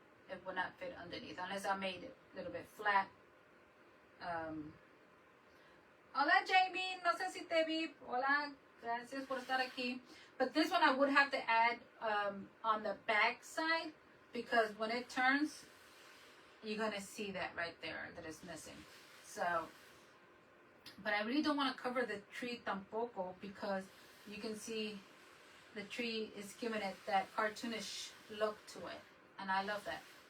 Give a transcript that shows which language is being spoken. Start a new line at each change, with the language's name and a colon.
English: It will not fit underneath unless I made it a little bit flat.
Spanish: Hola Jamie, no sé si te vi. Hola, gracias por estar aquí.
English: But this one I would have to add on the back side, because when it turns, you're gonna see that right there that it's missing. So, but I really don't want to cover the tree tampoco, because you can see the tree is giving it that cartoonish look to it, and I love that.